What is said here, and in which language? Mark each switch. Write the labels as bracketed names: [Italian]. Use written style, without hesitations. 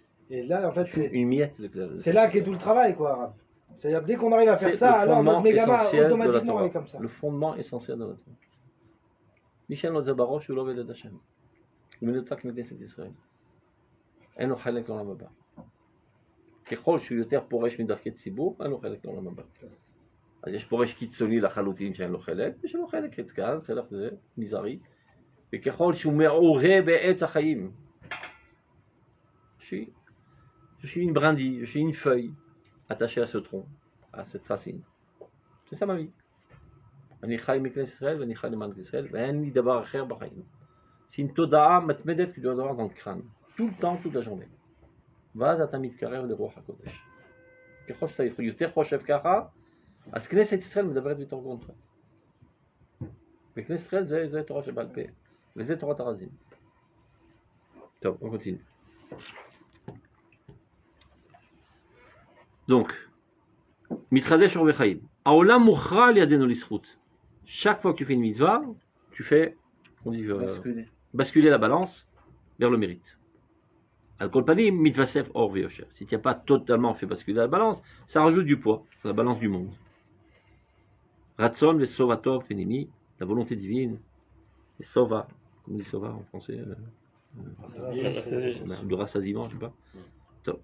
[French] Et là, en fait, c'est là qu'est tout le travail, quoi. C'est-à-dire, dès qu'on arrive à faire ça, alors notre mégama, automatiquement, elle est comme ça. Le fondement essentiel de notre vie. [Hebrew] Michel Nozabarosh, הוא לא עובד השם. הוא מנותק מכנסת ישראל. אין לו חלק לעולם הבא. ככל שהוא יותר פורש מדרכי ציבור, אין לו חלק לעולם הבא. אז יש פורש קיצוני לחלוטין שאין לו חלק, יש לו חלק קטן, חלק זה מזערי. וככל שהוא מעורה בעץ החיים, [French] je suis une brindille, je suis une feuille, attaché à ce tronc, à cette racine. C'est ça ma vie. [Hebrew] אני חי מכנסת ישראל ואני חי למען ישראל ואין לי דבר אחר בחיים. [French] C'est une [Hebrew] תודעה מתמדת [French] que tu dois avoir dans le crâne, tout le temps, toute la journée. [Hebrew] ואז אתה מתקרב לרוח הקודש. ככל שאתה יותר חושב ככה, אז כנסת ישראל מדברת בתור גרונטרה. וכנסת ישראל זה תורה שבעל פה, וזה תורת הרזים. [French] טוב, on continue. [Hebrew] Donc, מתחדש אור וחיים. העולם מוכרע על ידינו לזכות. [French] Chaque fois que tu fais une mitzvah, tu fais, on dit, basculer la balance vers le mérite. [Hebrew] Al-Kol Panim, mitvasef or ve'yosher. [French] Si tu n'as pas totalement fait basculer la balance, ça rajoute du poids sur la balance du monde. [Hebrew] Ratson ve'sovatov fenini, [French] la volonté divine, et sova, comment on dit sova en français, le rassasiement, je sais pas.